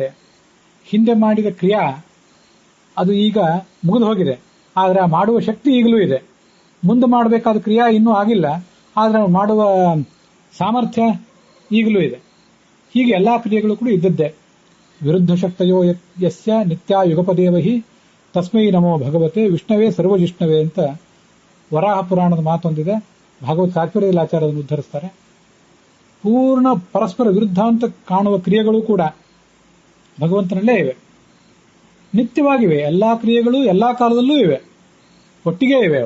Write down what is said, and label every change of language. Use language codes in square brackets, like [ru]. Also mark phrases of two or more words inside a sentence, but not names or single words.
[kn] ಹಿಂದೆ ಮಾಡಿದ ಕ್ರಿಯಾ ಅದು ಈಗ ಮುಗಿದು ಹೋಗಿದೆ, ಆದರೆ ಆ ಮಾಡುವ ಶಕ್ತಿ ಈಗಲೂ ಇದೆ. ಮುಂದೆ ಮಾಡಬೇಕಾದ ಕ್ರಿಯಾ ಇನ್ನೂ ಆಗಿಲ್ಲ, ಆದರೆ ಮಾಡುವ ಸಾಮರ್ಥ್ಯ ಈಗಲೂ ಇದೆ. ಹೀಗೆ ಎಲ್ಲಾ ಕ್ರಿಯೆಗಳು ಕೂಡ ಇದ್ದದ್ದೇ. [sa] ವಿರುದ್ಧ ಶಕ್ತಯೋ ಯಸ್ಯ ನಿತ್ಯ ಯುಗಪದೇವಹಿ ತಸ್ಮೈ ನಮೋ ಭಗವತೆ ವಿಷ್ಣವೇ ಸರ್ವಜಿಷ್ಣವೇ [kn] ಅಂತ ವರಾಹ ಪುರಾಣದ ಮಾತೊಂದಿದೆ. ಭಾಗವತ್ ತಾತ್ಪರ್ಯದಲ್ಲಿ ಆಚಾರ್ಯರನ್ನು ಉದ್ಧರಿಸ್ತಾರೆ. ಪೂರ್ಣ ಪರಸ್ಪರ ವಿರುದ್ಧ ಅಂತ ಕಾಣುವ ಕ್ರಿಯೆಗಳು ಕೂಡ ಭಗವಂತನಲ್ಲೇ ಇವೆ, ನಿತ್ಯವಾಗಿವೆ. ಎಲ್ಲಾ ಕ್ರಿಯೆಗಳು ಎಲ್ಲಾ ಕಾಲದಲ್ಲೂ ಇವೆ, ಒಟ್ಟಿಗೆ ಇವೆ.